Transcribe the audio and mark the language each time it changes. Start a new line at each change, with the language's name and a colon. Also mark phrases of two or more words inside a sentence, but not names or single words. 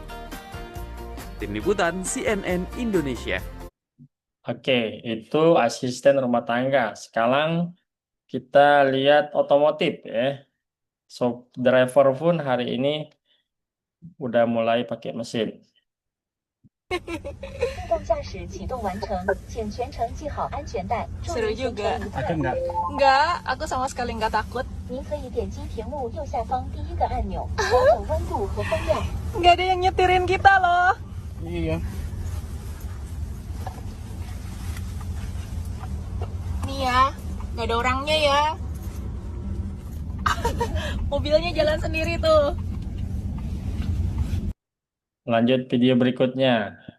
Indonesian: Tim Liputan CNN Indonesia. Oke, itu asisten rumah tangga. Sekarang kita lihat otomotif ya. So, driver pun hari ini udah mulai pakai mesin.
Chinese: 自动驾驶启动完成，请全程系好安全带。祝
Indonesian: Seru
Chinese: 您行
Indonesian: juga.
Chinese: 程愉快。
Indonesian: Enggak, aku sama sekali nggak takut.
Chinese: 您可以点击屏幕右下方第一个按钮，调整温度和风量。
Indonesian: Nggak ada yang nyetirin kita loh. Iya. Nih ya, nggak ada orangnya ya. Mobilnya jalan sendiri tuh. Lanjut video berikutnya.